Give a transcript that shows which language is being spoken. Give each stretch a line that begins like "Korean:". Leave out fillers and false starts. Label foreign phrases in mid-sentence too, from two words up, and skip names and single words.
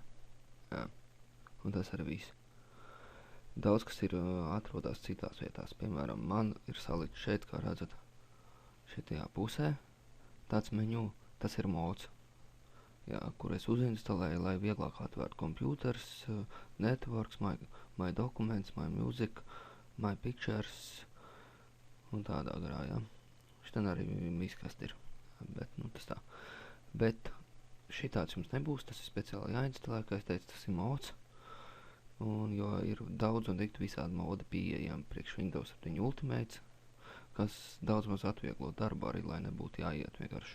Latvian: Jā. Un tas arī viss. Daudz kas ir atrodas citās vietās. Piemēram, man ir salikts šeit, kā redzat, šitajā pusē tāds menu, tas ir mods, jā, kur es uzinstalēju, lai vieglāk atvērtu
English: computers, networks, my documents, my music, my pictures
Latvian: un tādā garā, jā. Šitan arī miskast ir, bet, tas tā. Bet šitāds jums nebūs, tas ir speciāli jāinstalē, kā es teicu, tas ir mods. Un jo ir daudz un dikti visādi modi pieejami priekš Windows 7 Ultimate, kas daudz maz atvieglo darbu arī, lai nebūtu jāiet vienkārši.